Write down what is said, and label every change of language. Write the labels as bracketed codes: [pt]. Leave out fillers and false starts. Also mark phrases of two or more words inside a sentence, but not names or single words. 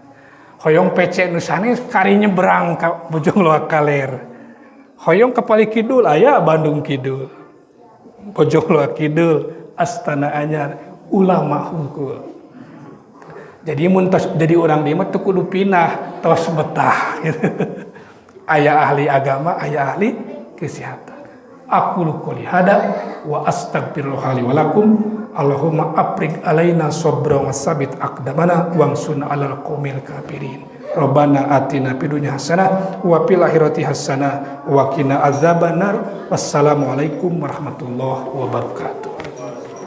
[su] Hoyong PC nu sanes kari nyebrang ka Bojong Loa Kaler, hoyong ka Palih Kidul aya Bandung Kidul, Bojong Loa Kidul, Astana Anyar, ulama hungkul. Jadi mun tos jadi urang di mah teu kudu pindah, tos betah gitu. Aya ahli agama, aya ahli kesehatan. [ar] أقول قولي هذا وأستغفر الله لي ولكم. اللهم أفرغ علينا صبرا وثبت أقدامنا وانصرنا على القوم الكافرين. ربنا آتنا في الدنيا حسنة وفي الآخرة حسنة وقنا عذاب النار. والسلام عليكم ورحمة الله وبركاته.